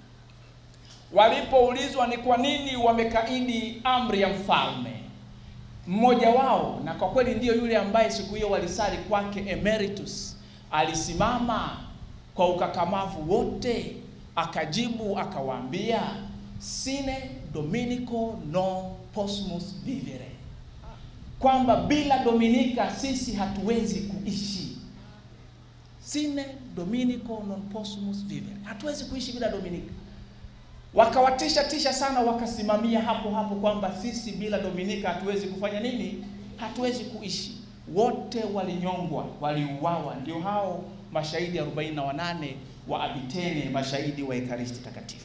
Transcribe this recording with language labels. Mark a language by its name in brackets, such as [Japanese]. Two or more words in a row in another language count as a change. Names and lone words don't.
[Swahili] Walipoulizwa ni kwa nini wamekaidi amri ya mfalme, mmoja wao, na kwa kweli ndiyo yule ambaye siku hiyo walisali kwake, Emeritus, alisimama kwa ukakamavu wote akajibu akawaambia, [Latin] sine Dominico non possumus vivere, [Swahili] kwamba bila Dominika sisi hatuwezi kuishi. [Latin] Sine Dominico non possumus vivere, [Swahili] hatuwezi kuishi bila Dominika. Wakawatisha sana, wakasimamia hapo kwamba sisi bila Dominika hatuwezi kufanya nini? Hatuwezi kuishi. Wote walinyongwa, waliuawa. Ndio hao mashahidi 48 wa Abitene, mashahidi wa Ekaristi takatifu.